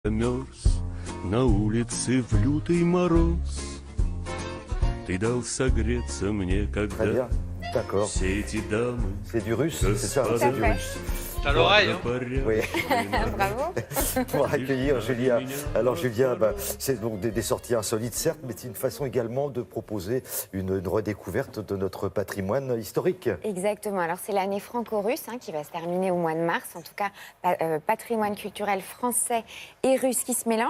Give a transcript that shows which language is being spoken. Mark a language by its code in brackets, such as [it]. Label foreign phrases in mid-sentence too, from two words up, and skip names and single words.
[ru] Замерз на улице в лютый мороз. Ты дал согреться мне, [fr] Très [ru] когда [fr] bien, d'accord. [ru] все эти дамы. [fr] C'est du russe, c'est ça, Tout à c'est du fait. russe. T'as l'oreille, hein. Oui. Bravo. Pour accueillir Julia. Alors Julia, c'est donc des sorties insolites certes, mais c'est une façon également de proposer une redécouverte de notre patrimoine historique. Exactement. Alors c'est l'année franco-russe qui va se terminer au mois de mars. En tout cas, patrimoine culturel français et russe qui se mélangent.